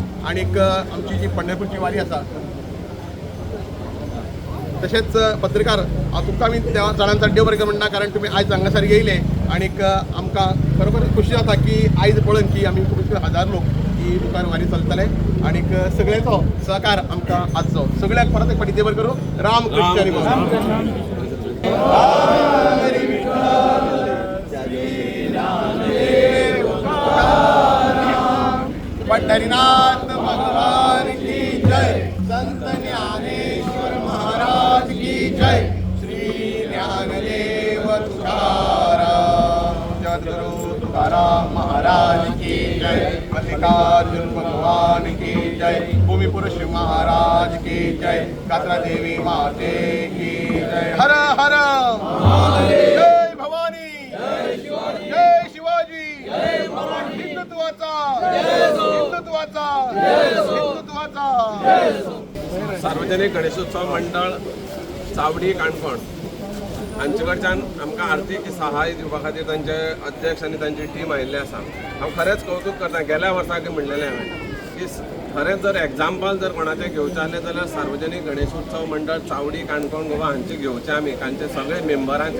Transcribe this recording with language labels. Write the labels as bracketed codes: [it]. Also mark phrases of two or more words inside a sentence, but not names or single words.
[kok] आनीक आमची जी पंढरपूरची वारी आसा तशेंच पत्रकार हांव तुमकां आमी त्या जाणांचा देव बरें कर म्हणटा, कारण तुमी आयज हांगासर येयले. आनीक आमकां खरोखर खुशी जाता की आयज पळोवन की आमी खूब 1000 लोक ही मुखार वारी चलतले. आनीक सगळ्यांचो सहकार आमकां आजचो. सगळ्यांक परत एक फावटी देव बरें करूं. राम कृष्ण हरी पंढरीनाथ भगवान की जय. संत ज्ञानेश्वर महाराज की जय. श्री ज्ञानदेव तुकाराम, जगद्गुरु तुकाराम महाराज की जय. मल्लिकार्जुन भगवान की जय. भूमिपुरुष महाराज की जय. कात्रा देवी माते की जय. हर हर जय भवानी, जय शिवाजी, हिंदुत्वाचा, हिंदुत्वाचा. सार्वजनिक गणेशोत्सव मंडळ चावडी काणकोण हांचे कडच्यान आमकां आर्थीक सहाय दिवपा खातीर तांचे अध्यक्ष आनी तांची टीम आयिल्ली आसा. हांव खरेंच कौतूक करता. गेल्या वर्साक म्हणलेलें हांवें की खरेंच जर एग्जाम्पल जर कोणाचें घेवचें जालें जाल्यार सार्वजनिक गणेशोत्सव मंडळ चावडी काणकोण गोवा हांचे घेवचें आमी, तांचे सगळे मेंबरांचे.